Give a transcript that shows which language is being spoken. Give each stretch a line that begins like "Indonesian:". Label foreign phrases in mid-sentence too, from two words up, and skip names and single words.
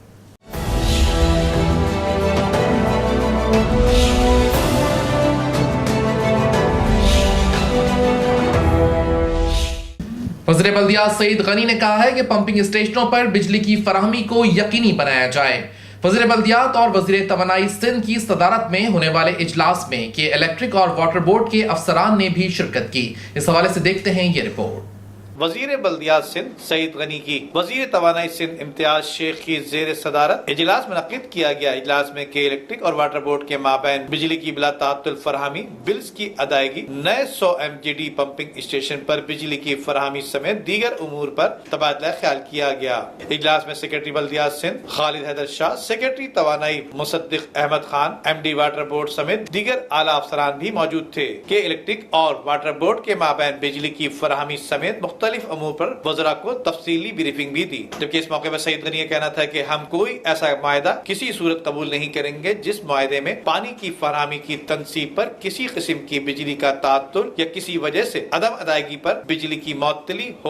Urdu: وزیر بلدیات سعید غنی نے کہا ہے کہ پمپنگ اسٹیشنوں پر بجلی کی فراہمی کو یقینی بنایا جائے. وزیر بلدیات اور وزیر توانائی سندھ کی صدارت میں ہونے والے اجلاس میں کے الیکٹرک اور واٹر بورڈ کے افسران نے بھی شرکت کی. اس حوالے سے دیکھتے ہیں یہ رپورٹ. وزیر بلدیات سندھ سعید غنی کی وزیر توانائی سندھ امتیاز شیخ کی زیر صدارت اجلاس منعقد کیا گیا. اجلاس میں کے الیکٹرک اور واٹر بورڈ کے مابین بجلی کی بلا تعطل فراہمی، بلز کی ادائیگی، نئے 100 MGD پمپنگ اسٹیشن پر بجلی کی فراہمی سمیت دیگر امور پر تبادلہ خیال کیا گیا. اجلاس میں سیکرٹری بلدیات سندھ خالد حیدر شاہ، سیکرٹری توانائی مصدق احمد خان, MD واٹر بورڈ سمیت دیگر اعلیٰ افسران بھی موجود تھے. کے الیکٹرک اور واٹر بورڈ کے مابین بجلی کی فراہمی سمیت مختلف امور پر وزراء کو تفصیلی بریفنگ بھی دی. جبکہ اس موقع پر سعید غنی کا کہنا تھا کہ ہم کوئی ایسا معاہدہ کسی صورت قبول نہیں کریں گے جس معاہدے میں پانی کی فراہمی کی تنصیب پر کسی قسم کی بجلی کا تعطل یا کسی وجہ سے عدم ادائیگی پر بجلی کی معطلی ہو.